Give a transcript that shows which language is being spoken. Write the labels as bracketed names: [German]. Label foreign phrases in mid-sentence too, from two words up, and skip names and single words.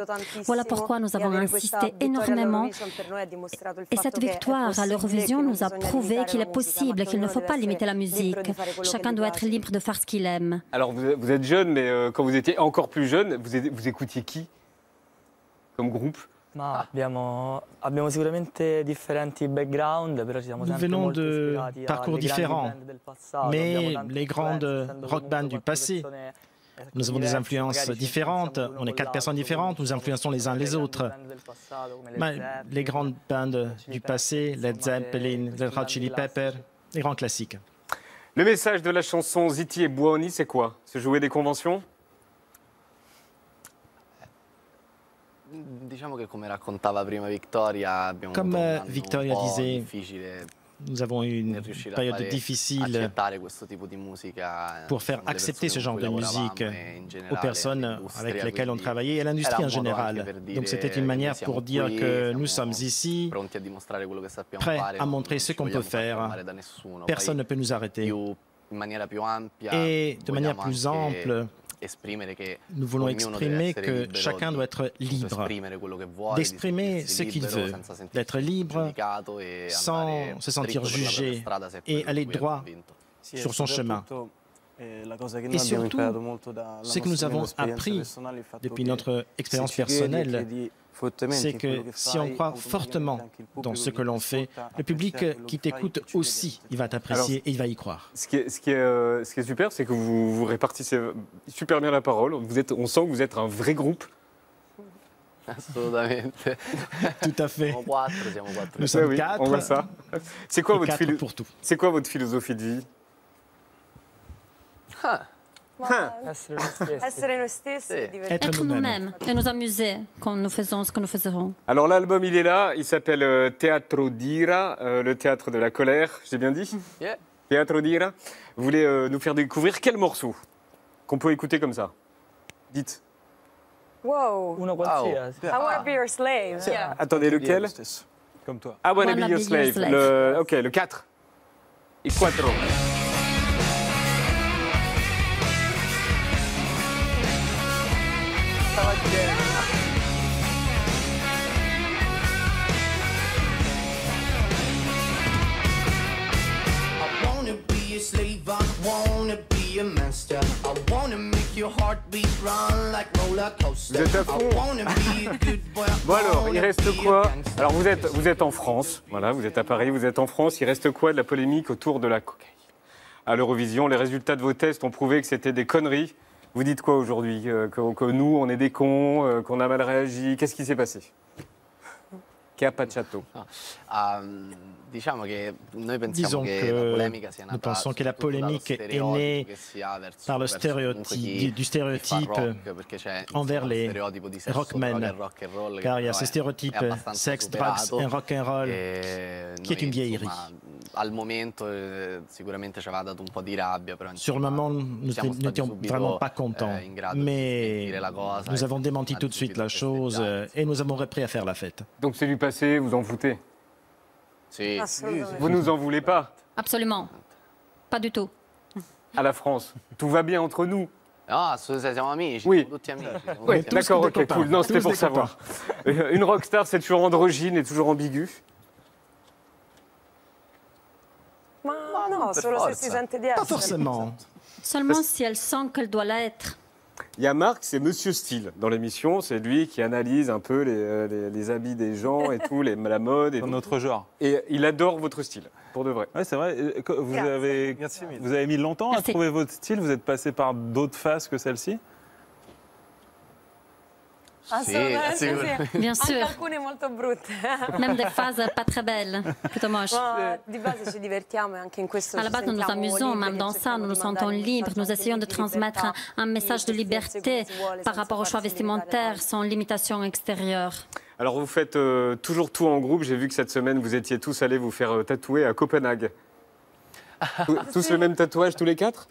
[French] Voilà pourquoi nous avons insisté énormément. Et cette victoire à l'Eurovision nous a prouvé qu'il est possible, qu'il ne faut pas limiter la musique. Chacun doit être libre de faire ce qu'il aime. Alors vous êtes jeune, mais quand vous étiez encore plus jeune, vous écoutiez qui comme groupe? [Italian] Ma abbiamo sicuramente differenti background, però ci siamo [French] Nous [Italian] sempre [French] venons [Italian] molto [French] de [Italian] ispirati [French] parcours [Italian] alle grandi [French] différents, [Italian] band del passato. [French] mais [Italian] Abbiamo tante [French] les grandes [Italian] influenze, essendo [French] rock [Italian] comunque [French] bands du [Italian] quattro [French] passé. [Italian] persone [French] Nous avons des [Italian] diverse, [French] influences [Italian] magari ci [French] différentes, [Italian] influenziamo [French] on est [Italian] l'uno [French] 4 [Italian] con [French] personnes [Italian] l'altro, [French] différentes, nous influençons les uns les autres. [Italian] band del passato, come [French] Mais [Italian] Led Zeppelin, [French] les grandes bandes du passé, Led Zeppelin, Red Hot Chili Peppers, les grands classiques. Le message de la chanson Zitti e Buoni, c'est quoi? Se jouer des conventions? [Italian] Diciamo che come raccontava prima Victoria, abbiamo avuto un [French] Comme [Italian] anno [French] Victoria [Italian] un po' [French] disait, [Italian] difficile [French] nous avons eu une [Italian] riuscire a [French] période [Italian] fare [French] difficile [Italian] accettare questo tipo di musica [French] pour faire [Italian] alle [French] accepter ce [Italian] persone [French] genre [Italian] con [French] de [Italian] cui [French] musique [Italian] lavoravamo e in [French] aux [Italian] generale [French] personnes [Italian] all'industria, [French] avec lesquelles on [Italian] quindi [French] travaillait et à l'industrie [Italian] era [French] en [Italian] un modo anche [French] général. [Italian] per dire [French] Donc c'était une [Italian] che [French] manière [Italian] siamo [French] pour dire [Italian] qui, [French] que nous [Italian] siamo [French] sommes ici, [Italian] pronti a dimostrare quello che sappiamo [French] prêts [Italian] fare, [French] à [Italian] non [French] montrer ce [Italian] ci [French] qu'on peut [Italian] vogliamo far [French] faire. [Italian] fermare da nessuno. [French] Personne ne [Italian] Poi [French] peut nous arrêter. [Italian] in maniera più ampia [French] Et de manière [Italian] vogliamo [French] plus [Italian] anche [French] ample, [Italian] esprimere che [French] nous voulons [Italian] ognuno deve [French] exprimer [Italian] essere [French] que [Italian] libero [French] chacun doit être [Italian] di [French] libre, [Italian] esprimere quello che vuole, [French] d'exprimer [Italian] di [French] ce qu'il [Italian] sentirsi libero, [French] veut, [Italian] senza sentirsi [French] d'être libre [Italian] giudicato e [French] sans [Italian] andare [French] se sentir [Italian] dritto per la propria [French] jugé [Italian] strada se è [French] et [Italian] quello [French] aller [Italian] di cui è [French] droit [Italian] convinto. [French] sur son chemin. Et surtout, ce que nous avons appris depuis notre expérience personnelle, c'est que si on croit fortement dans ce que l'on fait, le public qui t'écoute aussi, il va t'apprécier et il va y croire. Ce qui est super, c'est que vous répartissez super bien la parole. On sent que vous êtes un vrai groupe. [Italian] Assolutamente. [French] Tout à fait. [Italian] Siamo quattro, siamo quattro. [French] Nous sommes Oui, quatre. on voit ça. C'est quoi, Et quoi votre philosophie de vie? [Italian] Essere noi stessi e divertirci. [French] Être nous-mêmes et nous amuser quand nous faisons ce que nous faisons. Alors l'album, il est là, il s'appelle Teatro d'Ira, le théâtre de la colère, j'ai bien dit? Yeah. Teatro d'Ira. Vous voulez nous faire découvrir quel morceau qu'on peut écouter comme ça? Dites. Wow. [Italian] Uno qualsiasi. [English] I wanna be your slave. Yeah. [French] Attendez, lequel? Comme toi. [English] I wanna be your slave. [French] Ok, le 4. Et 4. [English] I wanna be a slave, I wanna be a master. I wanna make your heartbeat run like roller coaster. [French] Vous êtes à fond. [English] I wanna be a good boy. [French] Bon alors, il reste quoi? Alors vous êtes en France, voilà, vous êtes à Paris, vous êtes en France. Il reste quoi de la polémique autour de la cocaïne à l'Eurovision? Les résultats de vos tests ont prouvé que c'était des conneries. Vous dites quoi aujourd'hui? Que nous, on est des cons, qu'on a mal réagi? Qu'est-ce qui s'est passé? Capacciato. [Italian] Diciamo che noi pensiamo [French] Disons [Italian] che la [French] que [Italian] polemica sia [French] nous [Italian] nata [French] pensons que la polémique est née par le stéréotype, du stéréotype envers les rockmen, car il y a ce stéréotype sexe, drugs et rock'n'roll qui est une vieillerie. [Italian] Al momento sicuramente ci aveva dato un po' di rabbia, però [French] Sur le moment, nous n'étions vraiment pas contents, mais nous avons démenti tout de suite la chose et nous avons repris à faire la fête. Donc c'est du passé, vous en foutez? Vous nous en voulez pas? Absolument. Pas du tout. À la France. Tout va bien entre nous. [Italian] Ah, siamo amici, [French] Oui. [Italian] siamo tutti amici. [French] Oui, d'accord, ok, cool. Non, c'était pour savoir. Une rockstar, c'est toujours androgyne et toujours ambigu. [Italian] Ma no, solo se si sente di essere. [French] Pas forcément. Seulement si elle sent qu'elle doit l'être. Il y a Marc, c'est Monsieur Style dans l'émission. C'est lui qui analyse un peu les habits des gens et tout, la mode. Et notre genre. Et il adore votre style, pour de vrai. Oui, c'est vrai. Vous avez mis longtemps à trouver votre style. Vous êtes passé par d'autres phases que celle-ci? Bien sûr. [Italian] Anche alcune molto brutte. [French] Même des phases pas très belles, plutôt moches. [Italian] Ma di base ci divertiamo e anche in questo [French] À la [Italian] ci [French] base, nous nous [Italian] sentiamo [French] amusons, [Italian] liberi, [French] même dans ça, nous nous sentons libres. Nous essayons de transmettre un message de liberté par rapport au choix vestimentaire, sans limitation extérieure. Alors, vous faites toujours tout en groupe. J'ai vu que cette semaine, vous étiez tous allés vous faire tatouer à Copenhague. Tous le même tatouage, tous les quatre?